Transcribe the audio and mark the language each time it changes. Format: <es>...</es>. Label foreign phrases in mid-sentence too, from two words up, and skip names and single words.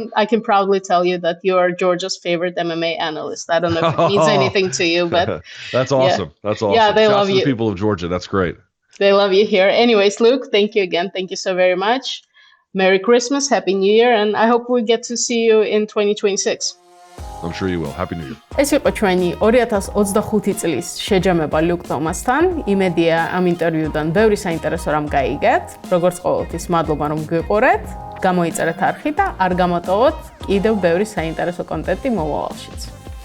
<en>I can proudly tell you that you are Georgia's favorite MMA analyst. I don't know if it means anything to you, but that's awesome. Yeah. That's awesome. Yeah, they love you. The people of Georgia. That's great. They love you here. Anyways, Luke, thank you again. Thank you so very much. Merry Christmas, Happy New Year, and I hope we get to see you in 2026. I'm sure you will. Happy New Year.</en> <ka>ეს იყო ჩვენი 2025 წლის შეჯამება ლუკ თომასთან. იმედია ამ ინტერვიუდან ბევრი საინტერესო რამ გაიგეთ. როგორც ყოველთვის, მადლობა რომ გვიყურეთ. გამოიწერეთ არხი და არ გამოტოვოთ კიდევ ბევრი საინტერესო კონტენტი მომავალშიც.</ka>